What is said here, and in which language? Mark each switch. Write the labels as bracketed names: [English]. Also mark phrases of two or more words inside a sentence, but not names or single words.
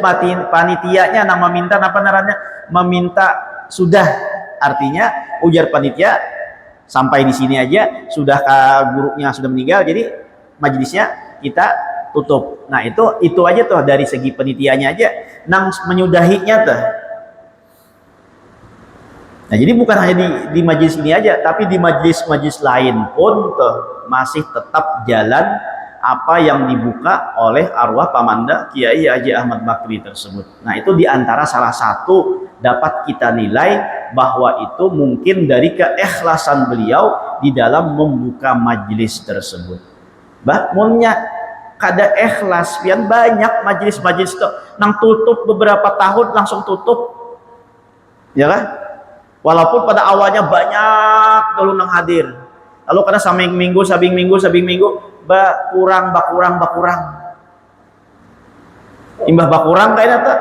[Banjar] Panitianya nang meminta apa namanya? [Indonesian] Meminta sudah. Artinya ujar panitia sampai di sini aja sudah gurunya sudah meninggal, jadi majelisnya kita tutup. [Banjar] Nah itu aja tuh dari segi penitiannya aja nang menyudahinya tuh. [Indonesian] Nah jadi bukan hanya di majelis ini aja, tapi di majelis lain pun tuh masih tetap jalan apa yang dibuka oleh arwah Pamanda Kiai Haji Ahmad Bakri tersebut. Nah itu diantara salah satu dapat kita nilai bahwa itu mungkin dari keikhlasan beliau di dalam membuka majelis tersebut. [Banjar] Bahmunnya kada ikhlas, pian banyak majelis-majelis itu nang tutup beberapa tahun langsung tutup, ya kan? Walaupun pada awalnya banyak dulu nang hadir, lalu karena sabing minggu, bakurang, imbah bakurang kayaknya tuh.